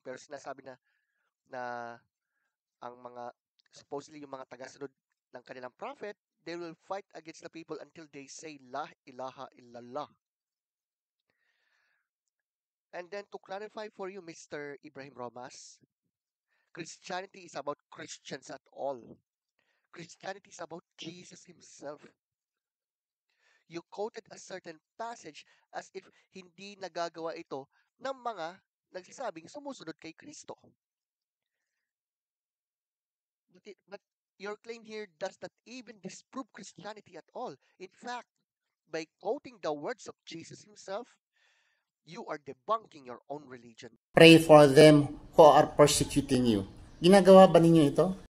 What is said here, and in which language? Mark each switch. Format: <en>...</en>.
<tl>Pero sinasabi na ang mga, supposedly yung mga tagasunod ng kanilang prophet,</tl> <en>they will fight against the people until they say</en> <ar>La ilaha illallah.</ar> <en>And then to clarify for you, Mr. Ibrahim Romas, Christianity is about Christians at all. Christianity is about Jesus himself. You quoted a certain passage as if</en> <tl>hindi nagagawa ito ng mga nagsasabing sumusunod kay Kristo.</tl> <en>But your claim here does not even disprove Christianity at all. In fact, by quoting the words of Jesus himself, you are debunking your own religion. Pray for them who are persecuting you.</en> <tl>Ginagawa ba ninyo ito?</tl>